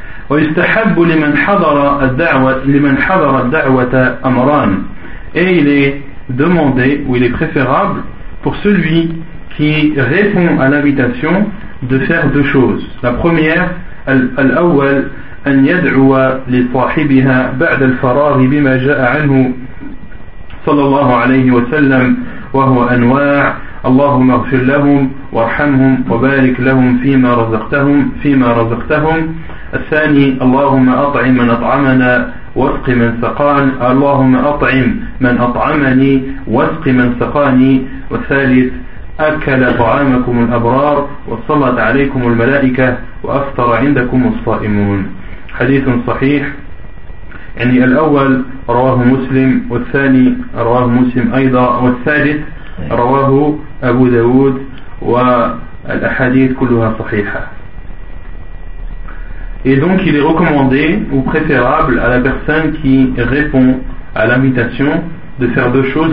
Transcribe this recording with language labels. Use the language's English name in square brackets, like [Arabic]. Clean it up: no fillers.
[Arabic] ويستحب لمن حضر الدعوة لمن حضر الدعوة أمران. [French] Et il est demandé ou il est préférable pour celui qui répond à l'invitation de faire deux choses. La première, [Arabic] الأول أن يدعو لصاحبها بعد الفرار بما جاء عنه صلى الله عليه وسلم وهو أنواع اللهم اغفر لهم وارحمهم وبارك لهم فيما رزقتهم. الثاني اللهم أطعم من أطعمنا واسق من سقان اللهم أطعم من أطعمني واسق من سقاني. والثالث أكل طعامكم الأبرار وصلت عليكم الملائكة وأفطر عندكم الصائمون. حديث صحيح. يعني الأول رواه مسلم والثاني رواه مسلم أيضا والثالث رواه أبو داود والأحاديث كلها صحيحة. [French] Et donc il est recommandé ou préférable à la personne qui répond à l'invitation de faire deux choses.